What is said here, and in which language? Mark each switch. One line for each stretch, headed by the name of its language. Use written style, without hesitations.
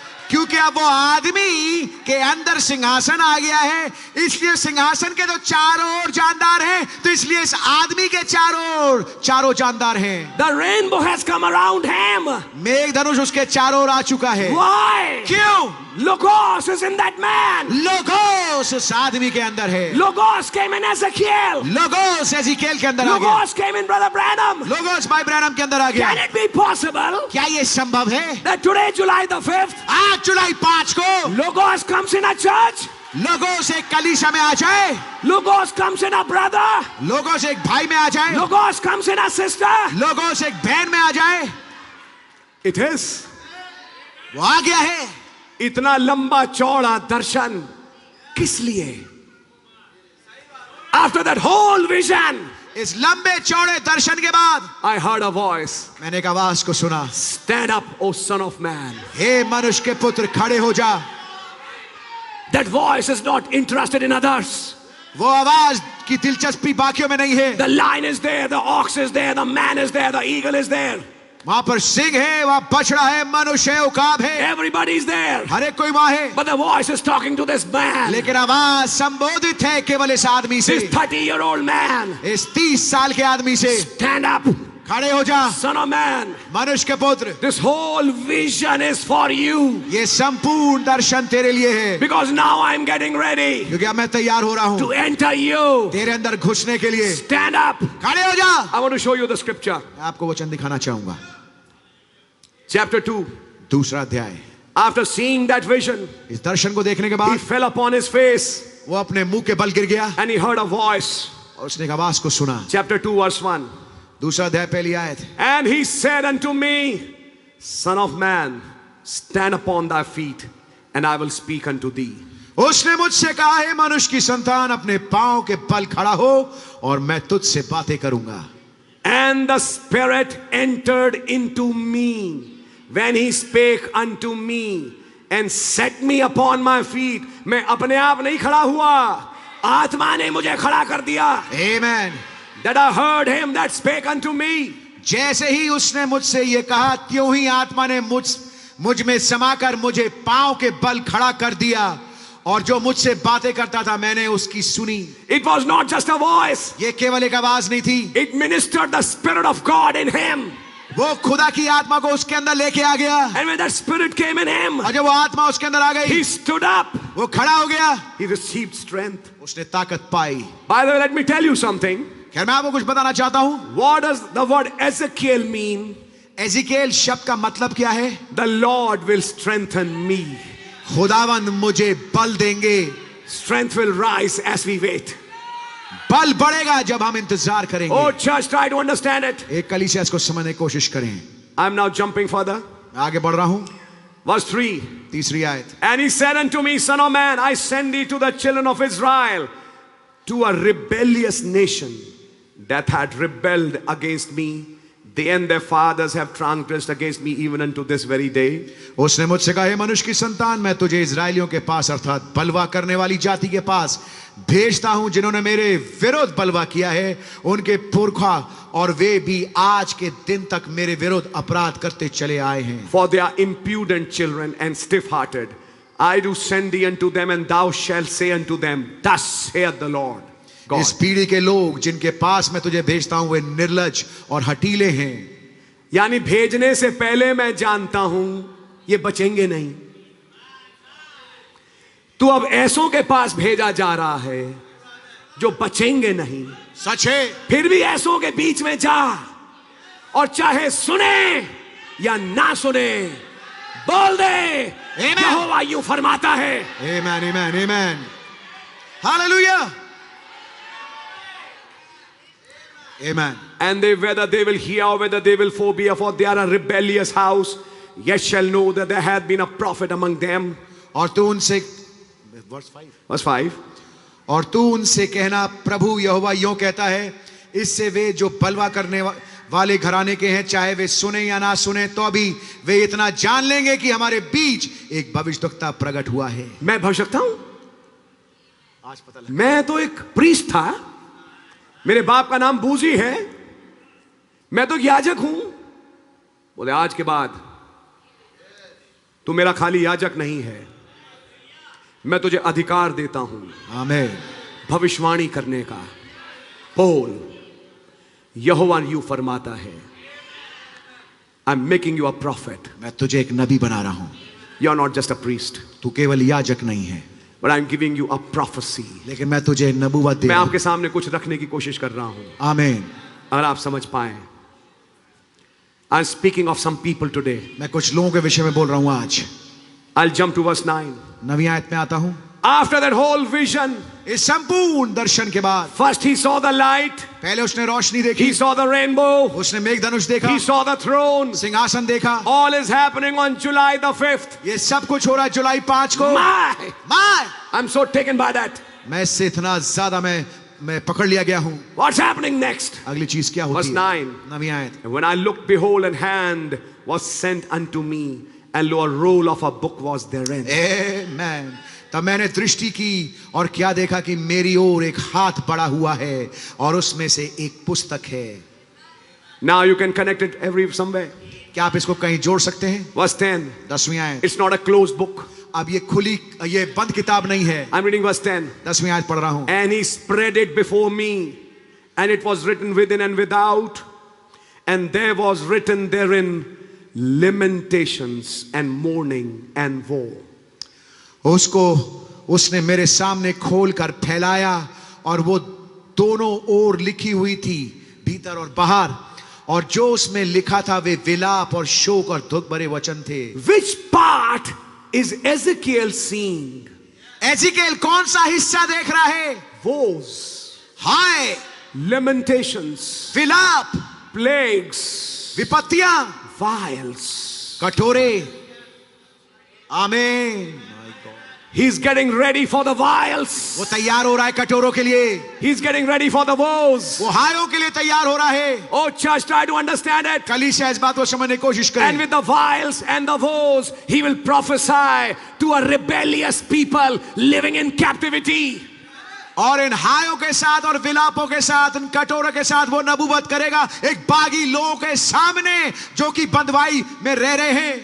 Hindi: क्योंकि अब वो आदमी के अंदर सिंहासन आ गया है, इसलिए सिंहासन के तो चारों ओर जानदार हैं, तो इसलिए इस आदमी के चारों जानदार हैं।
English: The rainbow has come around him.
Hindi: मेघधनुष उसके चारों ओर आ चुका है।
English: Why?
Hindi: क्यों?
English: Logos is in that man.
Hindi: Logos उस आदमी के अंदर है।
English: Logos came in Ezekiel.
Hindi: Logos Ezekiel के अंदर आ गया।
English: Logos came in Brother Branham.
Hindi: Logos भाई ब्रैनम के अंदर आ गया।
English: Can it be possible
Hindi: क्या ये संभव है?
English: that today, July the 5th,
Hindi: आज जुलाई 5 को
English: Logos comes in a church?
Hindi: Logos एक कलीसिया में आ जाए,
English: Logos comes in a brother?
Hindi: Logos एक भाई में आ जाए,
English: Logos comes in a sister?
Hindi: Logos एक बहन में आ जाए।
English: It is.
Hindi: वो आ गया है। इतना लंबा चौड़ा दर्शन किस लिए?
English: After that whole vision,
Hindi: इस लंबे चौड़े दर्शन के बाद
English: I heard a voice.
Hindi: मैंने एक आवाज को सुना,
English: Stand up, O son of man.
Hindi: हे मनुष्य के पुत्र, खड़े हो जा।
English: That voice is not interested in others.
Hindi: वो आवाज की दिलचस्पी बाकियों में नहीं है।
English: The lion is there, the ox is there, the man is there, the eagle is there.
Hindi: वहां पर सिंह है, वहां बछड़ा है, मनुष्य है, उकाब है,
English: Everybody is there.
Hindi: हर एक कोई वहां है।
English: But the voice is talking to this man.
Hindi: लेकिन आवाज संबोधित है केवल इस आदमी से,
English: This 30-year-old man.
Hindi: इस 30 साल के आदमी से।
English: Stand up,
Hindi: खड़े हो जा,
English: son of man.
Hindi: मनुष्य के पुत्र,
English: This whole vision is for you.
Hindi: ये संपूर्ण दर्शन तेरे लिए है,
English: Because now I'm getting ready
Hindi: क्योंकि अब मैं तैयार हो रहा
English: to
Hindi: हूँ
English: enter you.
Hindi: तेरे अंदर घुसने के लिए।
English: Stand up.
Hindi: खड़े हो जा।
English: I want to show you the scripture.
Hindi: मैं आपको वचन दिखाना चाहूंगा।
English: Chapter 2.
Hindi: दूसरा अध्याय।
English: After seeing that vision,
Hindi: इस दर्शन को देखने के
English: he
Hindi: बाद
English: fell upon his face
Hindi: वो अपने मुंह के बल गिर गया
English: and he heard a voice.
Hindi: और उसने एक आवाज को सुना।
English: Chapter 2 verse 1.
Hindi: दूसरा अध्याय पहली आयत।
English: And he said unto me, Son of man, stand upon thy feet, and I will speak unto thee.
Hindi: उसने मुझसे कहा, है मनुष्य की संतान, अपने पांव के बल खड़ा हो और मैं तुझसे बातें करूंगा।
English: And the Spirit entered into me when he spake unto me and set me upon my feet.
Hindi: मैं अपने आप नहीं खड़ा हुआ, आत्मा ने मुझे खड़ा कर दिया।
English: Amen। That I heard him that spake unto me.
Hindi: जैसे ही उसने मुझसे ये कहा, त्यों ही आत्मा ने मुझ में समाकर मुझे पांव के बल खड़ा कर दिया, और जो मुझसे बातें करता था मैंने उसकी सुनी।
English: It was not just a voice.
Hindi: ये केवल एक आवाज नहीं थी,
English: It ministered the Spirit of God in him.
Hindi: वो खुदा की आत्मा को उसके अंदर लेके आ गया।
English: And when that Spirit came in him,
Hindi: और जब वो आत्मा उसके अंदर आ गई,
English: he stood up.
Hindi: वो खड़ा हो गया,
English: He received strength.
Hindi: उसने ताकत पाई।
English: By the way, let me tell you something.
Hindi: खैर मैं आपको कुछ बताना चाहता हूं।
English: What does the word Ezekiel mean?
Hindi: Ezekiel शब्द का मतलब क्या है?
English: The Lord will strengthen me.
Hindi: खुदावंद मुझे बल देंगे।
English: Strength will rise as we wait.
Hindi: बल बढ़ेगा जब हम इंतजार करेंगे।
English: Oh, church, try to understand it.
Hindi: एक कलीसिया इसको समझने की कोशिश करें।
English: I'm now jumping further.
Hindi: मैं आगे बढ़ रहा हूं।
English: Verse 3.
Hindi: तीसरी आयत।
English: And he said unto me, Son of man, I send thee to the children of Israel, to a rebellious nation that had rebelled against me. They and their fathers have transgressed against me even unto this very day.
Hindi: उसने मुझसे कहा, हे मनुष्य की संतान, मैं तुझे इजराइलियों के पास अर्थात बलवा करने वाली जाति के पास भेजता हूं, जिन्होंने मेरे विरोध बलवा किया है। उनके पुरखा और वे भी आज के दिन तक मेरे विरोध अपराध करते चले आए हैं।
English: For they are impudent children and stiff-hearted. I do send thee unto them, and thou shalt say unto them, Thus saith the Lord God.
Hindi: इस पीढ़ी के लोग जिनके पास मैं तुझे भेजता हूं वे निर्लज और हठीले हैं। यानी भेजने से पहले मैं जानता हूं ये बचेंगे नहीं। तू अब ऐसों के पास भेजा जा रहा है जो बचेंगे नहीं। सच है। फिर भी ऐसों के बीच में जा, और चाहे सुने या ना सुने, बोल दे, यहोवा यूं फरमाता है।
English: Amen, amen, amen. Hallelujah. Amen. And they, whether they will hear or whether they will forbear, for they are a rebellious house, yet shall know that there hath been a prophet among them.
Hindi: और तू उनसे,
English: Verse 5.
Hindi: और तू उनसे कहना, प्रभु यहोवा यों कहता है, इससे वे जो बलवा करने वाले घराने के हैं, चाहे वे सुने या ना सुने, तो भी वे इतना जान लेंगे कि हमारे बीच एक भविष्यद्वक्ता प्रकट हुआ है। मैं भविष्यवक्ता हूं? आज पता लगा। मैं तो एक प्रीस्ट था, मेरे बाप का नाम बूजी है, मैं तो याजक हूं। बोले आज के बाद तू मेरा खाली याजक नहीं है, मैं तुझे अधिकार देता हूं आमीन, भविष्यवाणी करने का। बोल, यहोवा यूं फरमाता है,
English: I am making you a prophet.
Hindi: मैं तुझे एक नबी बना रहा हूं।
English: you are not just a priest,
Hindi: तू केवल याजक नहीं है,
English: But I am giving you a prophecy.
Hindi: लेकिन मैं तुझे नबूवत दे मैं रहा हूं। आपके सामने कुछ रखने की कोशिश कर रहा हूं, आमीन। अगर आप समझ पाए।
English: I am speaking of some people today.
Hindi: मैं कुछ लोगों के विषय में बोल रहा हूं आज।
English: I'll jump to verse 9.
Hindi: 9वीं आयत में आता हूं।
English: After that whole vision,
Hindi: इस संपूर्ण दर्शन के बाद
English: first he saw the light,
Hindi: पहले उसने रोशनी देखी,
English: he saw the rainbow,
Hindi: उसने मेघधनुष देखा,
English: he saw the throne.
Hindi: सिंहासन देखा।
English: All is happening on July the 5th.
Hindi: ये सब कुछ हो रहा है जुलाई 5 को।
English: My,
Hindi: मैं
English: I'm so taken by that.
Hindi: इससे इतना ज्यादा मैं मैं पकड़ लिया गया हूं।
English: What's happening next?
Hindi: अगली चीज क्या
English: Verse
Hindi: होती है?
English: 9.
Hindi: 9वीं आयत।
English: And when I looked, behold, an hand was sent unto me, and lo, a roll of a book was therein.
Hindi: आमेन। तब मैंने दृष्टि की और क्या देखा कि मेरी ओर एक हाथ बढ़ा हुआ है और उसमें से एक पुस्तक है।
English: Now you can connect it somewhere.
Hindi: क्या आप इसको कहीं जोड़ सकते हैं?
English: Verse 10.
Hindi: 10वीं आयत।
English: It's not a closed book.
Hindi: अब ये बंद किताब नहीं है।
English: I'm reading verse 10.
Hindi: 10वीं आयत पढ़ रहा हूं।
English: And he spread it before me, and it was written within and without, and there was written therein lamentations and mourning and woe.
Hindi: उसने मेरे सामने खोल कर फैलाया और वो दोनों ओर लिखी हुई थी, भीतर और बाहर, और जो उसमें लिखा था वे विलाप और शोक और दुख भरे वचन थे।
English: Which part is Ezekiel seeing?
Hindi: Ezekiel कौन सा हिस्सा देख रहा है?
English: Woes,
Hindi: हाय,
English: lamentations,
Hindi: विलाप,
English: plagues,
Hindi: विपत्तियां,
English: vials.
Hindi: कटोरे। आमीन।
English: He's getting ready for the vials.
Hindi: वो तैयार हो रहा है कटोरों के लिए।
English: He's getting ready for the woes.
Hindi: वो हायों के लिए तैयार हो रहा है।
English: Oh church, try to understand it.
Hindi: कलीसिया इस बात को समझने की कोशिश करें।
English: And with the vials and the woes, he will prophesy to a rebellious people living in captivity.
Hindi: और इन हायों के साथ और विलापों के साथ, इन कटोरों के साथ वो नबूवत करेगा एक बागी लोगों के सामने जो कि बंधुआई में रह रहे हैं,